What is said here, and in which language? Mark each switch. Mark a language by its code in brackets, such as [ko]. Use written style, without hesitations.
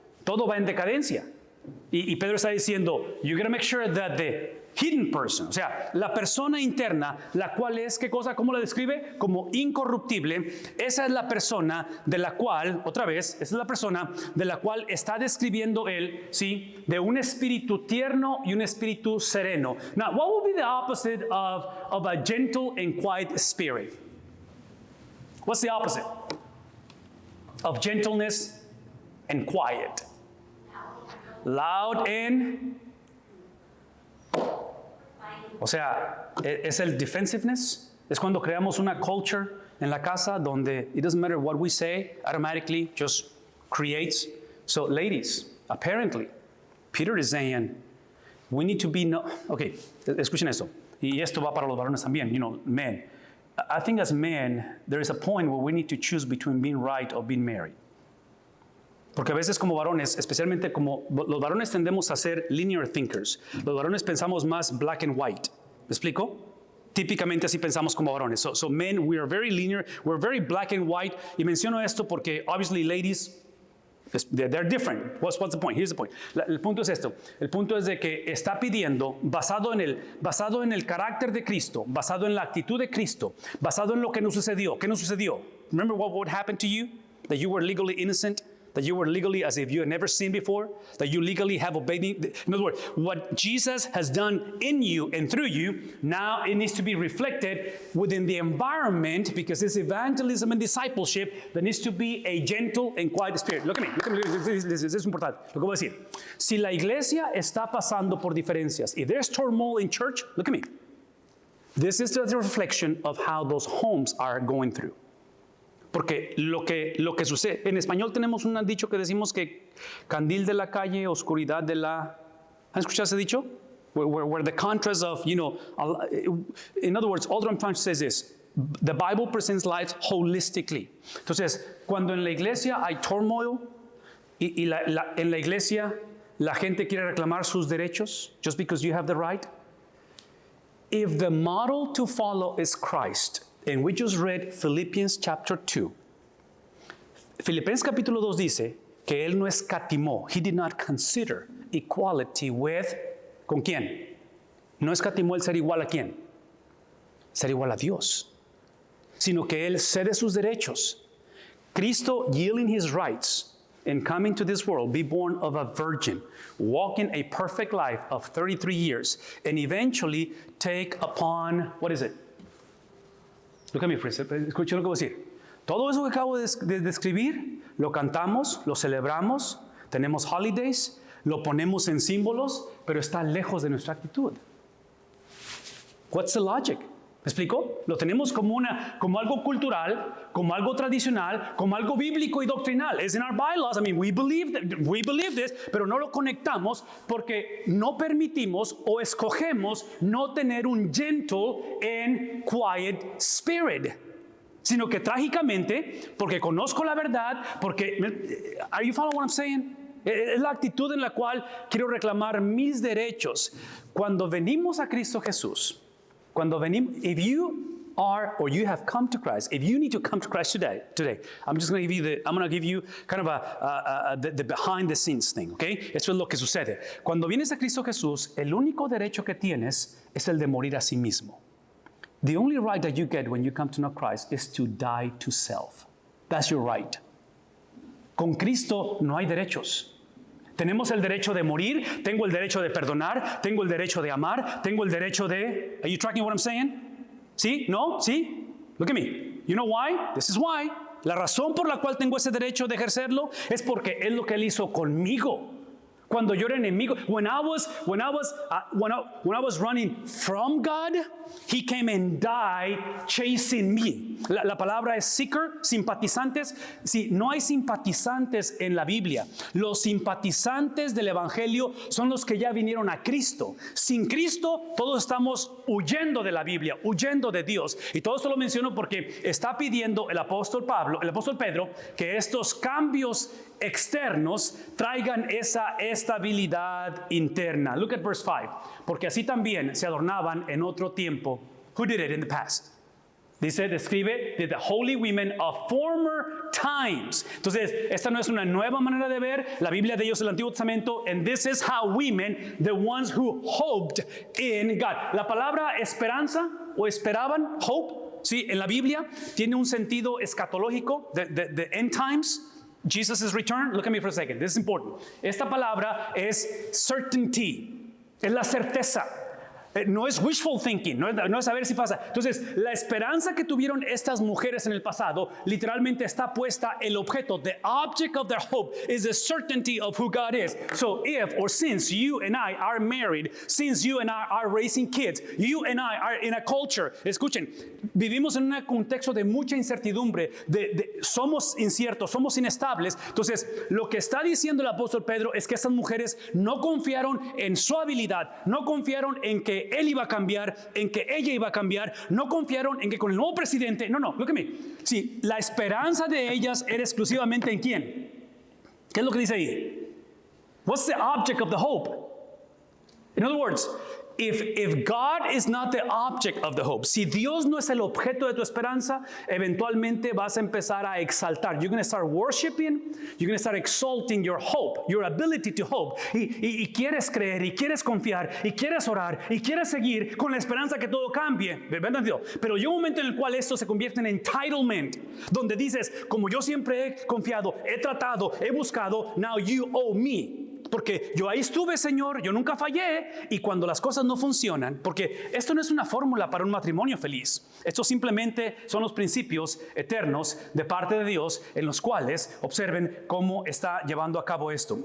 [es] Todo va en decadencia. Y Pedro está diciendo, [en] you gotta make sure that the hidden person, [es] o sea, la persona interna, la cual es, ¿qué cosa? ¿Cómo la describe? Como incorruptible. Esa es la persona de la cual, otra vez, esa es la persona de la cual está describiendo él, ¿sí? De un espíritu tierno y un espíritu sereno. [en] Now, what would be the opposite of a gentle and quiet spirit? What's the opposite of gentleness and quiet? Loud and... [es] O sea, es el defensiveness. Es cuando creamos una culture en la casa donde [en] it doesn't matter what we say, automatically just creates. So, ladies, apparently, Peter is saying, we need to be... [es] Okay, escuchen esto. Y esto va para los varones también, [en] you know, men. I think as men, there is a point where we need to choose between being right or being married. [es] Porque a veces como varones, especialmente como los varones tendemos a ser [en] linear thinkers. [es] Los varones pensamos más [en] black and white. [es] ¿Me explico? Típicamente así pensamos como varones. [en] So men, we are very linear, we're very black and white. [es] Y menciono esto porque [en] obviously ladies, they're different. What's the point? Here's the point. [es] El punto es esto. El punto es de que está pidiendo, basado en el carácter de Cristo, basado en la actitud de Cristo, basado en lo que nos sucedió. ¿Qué nos sucedió? [en] Remember what happened to you? That you were legally innocent? That you were legally as if you had never sinned before? That you legally have obeyed? In other words, what Jesus has done in you and through you, now it needs to be reflected within the environment, because it's evangelism and discipleship. There needs to be a gentle and quiet spirit. Look at me. This is [es] importante. Lo que voy a decir. Si la iglesia está pasando por diferencias, [en] if there's turmoil in church, look at me. This is the reflection of how those homes are going through. [es] Porque lo que sucede, en español tenemos un dicho que decimos que candil de la calle, oscuridad de la... ¿Han escuchado ese dicho? [en] Where the contrast of, you know, in other words, all I'm trying to say is this. The Bible presents life holistically. [es] Entonces, cuando en la iglesia hay turmoil y en la iglesia la gente quiere reclamar sus derechos [en] just because you have the right, if the model to follow is Christ, and we just read Philippians chapter 2, [es] Filipenses capítulo 2 dice que él no escatimó, [en] he did not consider equality with, [es] ¿con quién? No escatimó el ser igual a quién, ser igual a Dios, sino que él cede sus derechos. [en] Cristo yielding his rights and coming to this world, be born of a virgin, walking a perfect life of 33 years, and eventually take upon, what is it? Look at me, friends. [es] Escuchen lo que voy a decir. Todo eso que acabo de describir, lo cantamos, lo celebramos, tenemos holidays, lo ponemos en símbolos, pero está lejos de nuestra actitud. [en] What's the logic? [es] ¿Me explico? Lo tenemos como algo cultural, como algo tradicional, como algo bíblico y doctrinal. [en] It's in our bylaws. I mean, we believe this, [es] pero no lo conectamos porque no permitimos o escogemos no tener un [en] gentle and quiet spirit. [es] Sino que trágicamente, porque conozco la verdad, porque, [en] are you following what I'm saying? [es] Es la actitud en la cual quiero reclamar mis derechos. Cuando venimos a Cristo Jesús, [en] if you are or you have come to Christ, if you need to come to Christ today, I'm going to give you kind of the behind the scenes thing, okay? [es] Eso es lo que sucede. Cuando vienes a Cristo Jesús, el único derecho que tienes es el de morir a sí mismo. [en] The only right that you get when you come to know Christ is to die to self. That's your right. [es] Con Cristo no hay derechos. Tenemos el derecho de morir, tengo el derecho de perdonar, tengo el derecho de amar, tengo el derecho de... [en] Are you tracking what I'm saying? [es] ¿Sí? ¿No? ¿Sí? [en] Look at me. You know why? This is why. [es] La razón por la cual tengo ese derecho de ejercerlo es porque es lo que Él hizo conmigo. Cuando yo era enemigo, [en] when I was running from God, He came and died chasing me. [es] La palabra es seeker, simpatizantes. Sí, no hay simpatizantes en la Biblia. Los simpatizantes del Evangelio son los que ya vinieron a Cristo. Sin Cristo, todos estamos huyendo de la Biblia, huyendo de Dios. Y todo esto lo menciono porque está pidiendo el apóstol Pedro, que estos cambios externos traigan esa estabilidad interna. [en] Look at verse 5. [es] Porque así también se adornaban en otro tiempo. [en] Who did it in the past? Describe the holy women of former times. [es] Entonces, esta no es una nueva manera de ver la Biblia de ellos del Antiguo Testamento. [en] And this is how women, the ones who hoped in God. [es] La palabra esperanza o esperaban, hope, sí, en la Biblia tiene un sentido escatológico, [en] the end times. Jesus' return, look at me for a second, this is important. [es] Esta palabra es certainty, es la certeza. No es wishful thinking, no es saber si pasa. Entonces, la esperanza que tuvieron estas mujeres en el pasado, literalmente está puesta el objeto. [en] The object of their hope is the certainty of who God is. So if or since you and I are married, since you and I are raising kids, you and I are in a culture, [es] escuchen, vivimos en un contexto de mucha incertidumbre, somos inciertos, somos inestables. Entonces, lo que está diciendo el apóstol Pedro es que estas mujeres no confiaron en su habilidad, no confiaron en que él iba a cambiar, en que ella iba a cambiar, no confiaron en que con el nuevo presidente, no, [en] look at me. [es] Sí, la esperanza de ellas era exclusivamente en quién. ¿Qué es lo que dice ahí? [en] What's the object of the hope? In other words, if God is not the object of the hope, [es] si Dios no es el objeto de tu esperanza, eventualmente vas a empezar a exaltar. [en] You're going to start worshiping, you're going to start exalting your hope, your ability to hope. [es] Y quieres creer, y quieres confiar, y quieres orar, y quieres seguir con la esperanza que todo cambie. Pero llega un momento en el cual esto se convierte en entitlement, donde dices, como yo siempre he confiado, he tratado, he buscado, [en] now you owe me. [es] Porque yo ahí estuve, Señor, yo nunca fallé, y cuando las cosas no funcionan, porque esto no es una fórmula para un matrimonio feliz, esto simplemente son los principios eternos de parte de Dios en los cuales observen cómo está llevando a cabo esto.